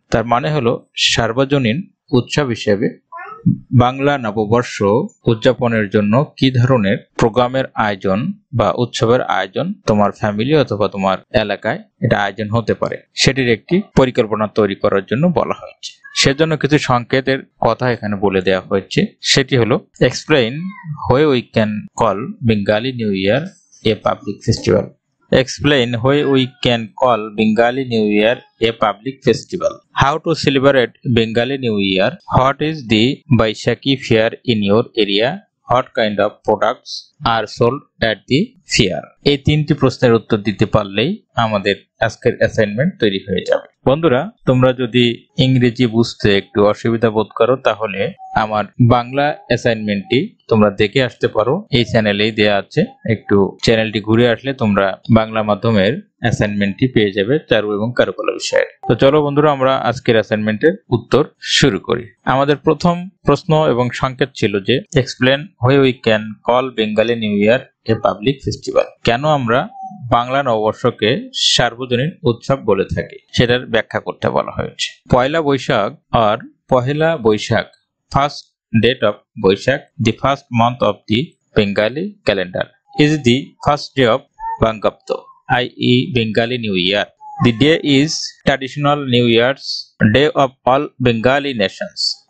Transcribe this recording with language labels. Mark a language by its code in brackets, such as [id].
[bn] তার মানে হলো সার্বজনীন উৎসব হিসেবে বাংলা নববর্ষ উদযাপনের জন্য কি ধরনের প্রোগ্রামের আয়োজন বা উৎসবের আয়োজন তোমার ফ্যামিলি অথবা তোমার এলাকায় এটা আয়োজন হতে পারে, সেটির একটি পরিকল্পনা তৈরি করার জন্য বলা হয়েছে। সেজন্য কিছু সংকেতের কথা এখানে বলে দেওয়া হয়েছে। সেটি হলো [en] Explain why we can call Bengali New Year a public festival. Explain why we can call Bengali New Year a public festival. How to celebrate Bengali New Year? What is the Baishakhi fair in your area? What kind of products are sold at the fair? [bn] এই তিনটি প্রশ্নের উত্তর দিতে পারলেই আমাদের আজকের assignment তৈরি হয়ে যাবে। বন্ধুরা, তোমরা যদি ইংরেজি বুঝতে একটু অসুবিধা বোধ করো তাহলে আমার বাংলা অ্যাসাইনমেন্টটি তোমরা দেখে আসতে পারো, এই চ্যানেলেই দেয়া আছে। একটু চ্যানেলটি ঘুরে আসলে তোমরা বাংলা মাধ্যমের অ্যাসাইনমেন্টটি পেয়ে যাবে চারু এবং কারুকলা বিষয়ের। তো চলো বন্ধুরা, আমরা আজকের অ্যাসাইনমেন্টের উত্তর শুরু করি। আমাদের প্রথম প্রশ্ন এবং সংকেত ছিল যে [en] Explain why we can call Bengali New Year a public festival. [bn] কেন আমরা বাংলা নববর্ষকে সার্বজনীন উৎসব বলে থাকি সেটার ব্যাখ্যা করতে বলা হয়েছে। [en] পয়লা বৈশাখ আর Pohela Baishakh, first date of Baishakh, the first month of the Bengali calendar, is the first day of Bangabto, i.e. Bengali New Year. The day is traditional New Year's day of all Bengali nations.